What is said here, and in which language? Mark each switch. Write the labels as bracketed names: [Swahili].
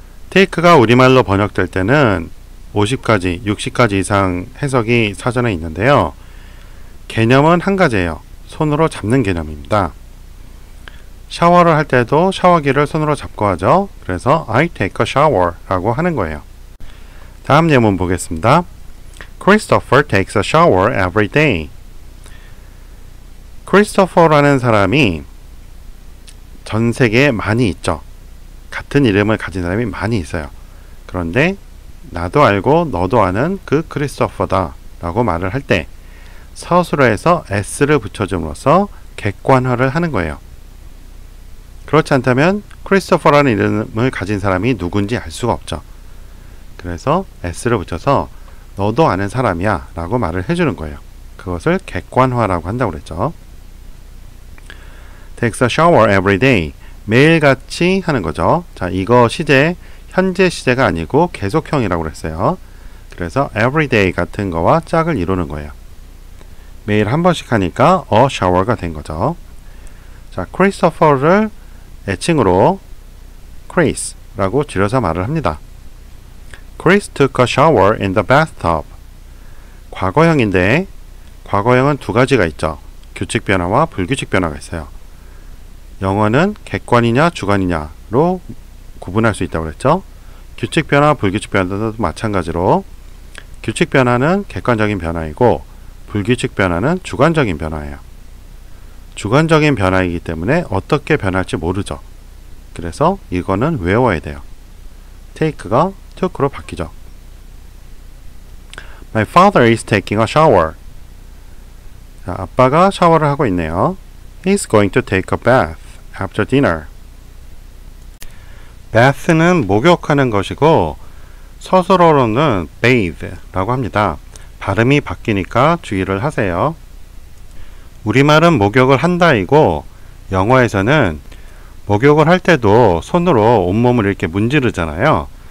[Korean] take가 우리말로 번역될 때는 50가지, 60가지 이상 해석이 사전에 있는데요. 개념은 한 가지예요. 손으로 잡는 개념입니다. 샤워를 할 때도 샤워기를 손으로 잡고 하죠. 그래서 [English] I take a shower [Korean] 라고 하는 거예요. 다음 예문 보겠습니다. [English] Christopher takes a shower every day. [Korean] 크리스토퍼라는 사람이 전 세계에 많이 있죠. 같은 이름을 가진 사람이 많이 있어요. 그런데 나도 알고 너도 아는 그 크리스토퍼다 라고 말을 할 때 서술어에서 s를 붙여줌으로써 객관화를 하는 거예요. 그렇지 않다면 크리스토퍼라는 이름을 가진 사람이 누군지 알 수가 없죠. 그래서 s를 붙여서 너도 아는 사람이야 라고 말을 해주는 거예요. 그것을 객관화라고 한다고 그랬죠. [English] takes a shower every day. [Korean] 매일같이 하는 거죠. 자, 이거 시제, 현재 시제가 아니고 계속형이라고 그랬어요. 그래서 everyday 같은 거와 짝을 이루는 거예요. 매일 한 번씩 하니까 a shower가 된 거죠. 자, 크리스토퍼를 애칭으로 Chris라고 줄여서 말을 합니다. [English] Chris took a shower in the bathtub. [Korean] 과거형인데 과거형은 두 가지가 있죠. 규칙 변화와 불규칙 변화가 있어요. 영어는 객관이냐 주관이냐로 구분할 수 있다고 그랬죠. 규칙 변화, 불규칙 변화도 마찬가지로 규칙 변화는 객관적인 변화이고 불규칙 변화는 주관적인 변화예요. 주관적인 변화이기 때문에 어떻게 변할지 모르죠. 그래서 이거는 외워야 돼요. take가 took로 바뀌죠. [English] My father is taking a shower. [Korean] 자, 아빠가 샤워를 하고 있네요. [English] He's going to take a bath after dinner. [Korean] bath는 목욕하는 것이고 서술어로는 bathe라고 합니다. 발음이 바뀌니까 주의를 하세요. 우리말은 목욕을 한다이고 영어에서는 목욕을 할 때도 손으로 온몸을 이렇게 문지르잖아요.